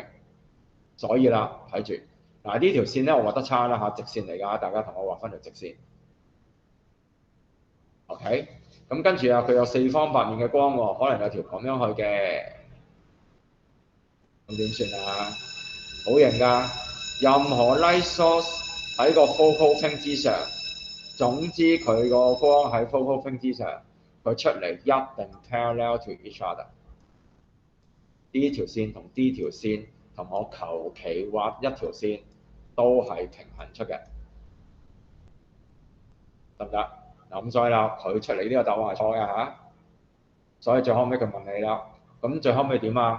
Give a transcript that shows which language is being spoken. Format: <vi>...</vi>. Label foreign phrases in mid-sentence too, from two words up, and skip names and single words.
<yue>所以啦，睇住嗱呢條線咧，我畫得差啦嚇，直線嚟㗎，大家同我畫翻條直線。OK， 咁跟住啊，佢有4方8面嘅光喎，可能有條咁樣去嘅，咁點算啊？好型㗎！任何</yue> <en>light source</en> <yue>喺個</yue> <en>focal plane</en> <yue>之上，總之佢個光喺</yue> <en>focal plane</en> <yue>之上，佢出嚟一定</yue> <en>parallel to each other。</en> <yue>呢條線同呢條線同我求其畫一條線都係平衡出嘅，得唔得？嗱咁所以啦，佢出嚟呢個答案係錯嘅嚇，所以最後尾佢問你啦，咁最後尾點啊？</yue>